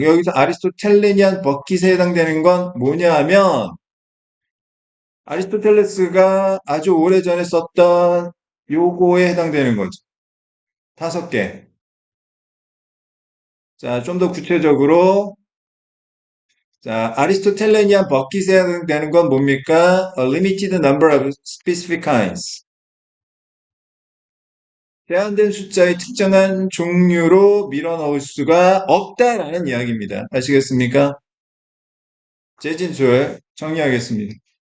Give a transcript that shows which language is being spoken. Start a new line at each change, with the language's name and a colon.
Korean: 여기서 아리스토텔레니안 버킷에 해당되는 건 뭐냐 하면 아리스토텔레스가 아주 오래전에 썼던 요거에 해당되는 거죠. 5개. 자, 좀 더 구체적으로 자, 아리스토텔레니안 버킷에 해당되는 건 뭡니까?
English: A limited number of specific kinds.
Korean: 제한된 숫자의 특정한 종류로 밀어넣을 수가 없다라는 이야기입니다. 아시겠습니까? 재진술 정리하겠습니다.